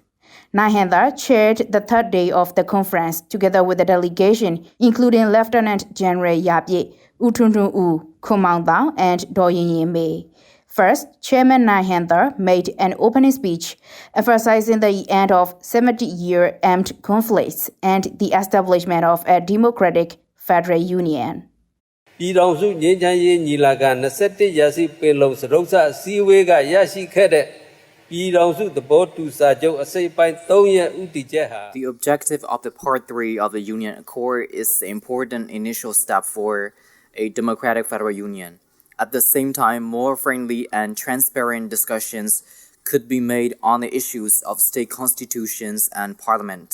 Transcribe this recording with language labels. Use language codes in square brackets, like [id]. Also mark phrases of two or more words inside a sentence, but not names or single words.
[en] Nahendra chaired the third day of the conference together with a delegation including Lieutenant General Yapye, Utuntun U, Kumang Dang, and Do Yin Mei. First, Chairman Nahendra made an opening speech emphasizing the end of 70-year armed conflicts and the establishment of a democratic federal union. [my] ပြည်ထောင်စုငြိမ်းချမ်းရေးညီလာခံ21ရာစုပင်လုံစတုတ္ထအစည်းအဝေးကရရှိခဲ့တဲ့ပြည်ထောင်စုသဘောတူစာချုပ်အစိတ်အပိုင်း3ရဲ့ဥတီချက်ဟာ [en] The objective of the Part 3 of the Union Accord is the important initial step for a democratic federal union. At the same time, more friendly and transparent discussions could be made on the issues of state constitutions and parliament.